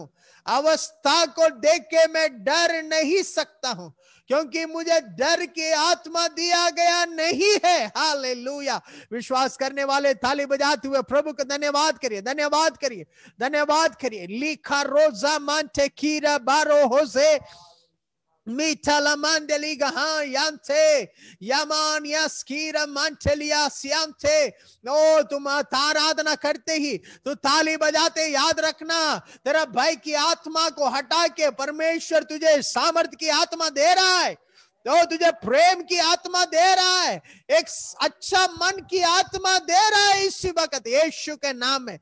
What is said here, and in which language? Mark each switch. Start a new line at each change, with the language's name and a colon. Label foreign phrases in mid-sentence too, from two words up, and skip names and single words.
Hindi: अवस्था को देख के मैं डर नहीं सकता हूं, क्योंकि मुझे डर की आत्मा दिया गया नहीं है। हालेलुया। विश्वास करने वाले ताली बजाते हुए प्रभु का धन्यवाद करिए, धन्यवाद करिए, धन्यवाद करिए। लिखा रोजा मानते कीरा बारो होसे Mitala mandeliga ha yante yaman yaskira mantelia siante। ओ तुम आराधना करते ही तो ताली बजाते याद रखना, तेरा भय की आत्मा को हटा के परमेश्वर तुझे सामर्थ की आत्मा दे रहा है, तो तुझे प्रेम की आत्मा दे रहा है, एक अच्छा मन की आत्मा दे रहा है इसी वक्त यीशु के नाम में।